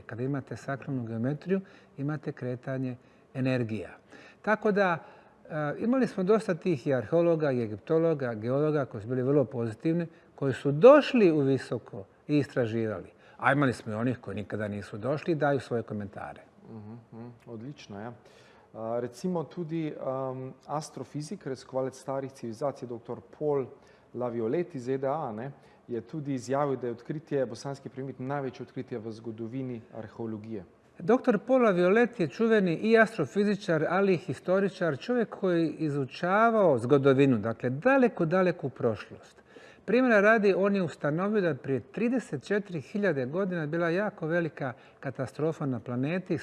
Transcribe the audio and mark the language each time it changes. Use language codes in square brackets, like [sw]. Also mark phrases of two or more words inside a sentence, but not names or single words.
[bs] Kada imate sakralnu geometriju, imate kretanje energija. Tako da imali smo dosta tih i arheologa, i egiptologa, geologa koji su bili vrlo pozitivni, koji su došli u visoko i istraživali. A imali smo i onih koji nikada nisu došli i daju svoje komentare. [sl] Odlično, ja. Recimo tudi astrofizik, raziskovalec starih civilizacij, dr. Paul LaViolette iz ZDA, je tudi izjavil, da je odkritje bosanskih piramid največje odkritje v zgodovini arheologije. [bs] Dr. Paul LaViolette je čuveni i astrofizičar, ali i historičar, čovjek koji izučavao zgodovinu, dakle daleku prošlost. Primjera radi, on je ustanovio da prije 34.000 godina bila jako velika katastrofa na planeti.